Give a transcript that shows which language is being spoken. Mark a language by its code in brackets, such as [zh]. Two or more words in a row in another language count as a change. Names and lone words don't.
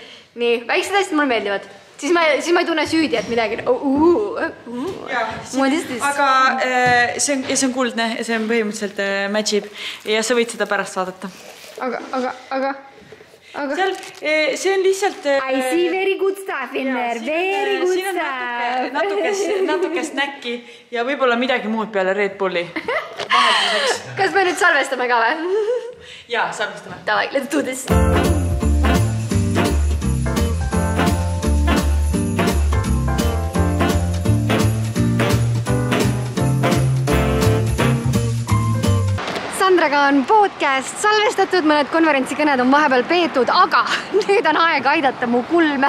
[et] Nii, väiksed hästi mulle meeldivad. Siis ma ei tunne süüdi, et midagi... Aga see on kuldne ja see on põhimõtteliselt matchib ja sa võid seda pärast saadata. Aga... See on lihtsalt... [en] I see very good stuff in there, very good stuff. [et] Natuke snäkki ja võib-olla midagi muud peale Red Bulli. Kas me nüüd salvestame ka või? Jaa, salvestame. [en] Davai, let's do this. [et] Sandraga on podcast salvestatud, mõned konverentsikõned on vahepeal peetud, aga nüüd on aeg aidata mu kulme.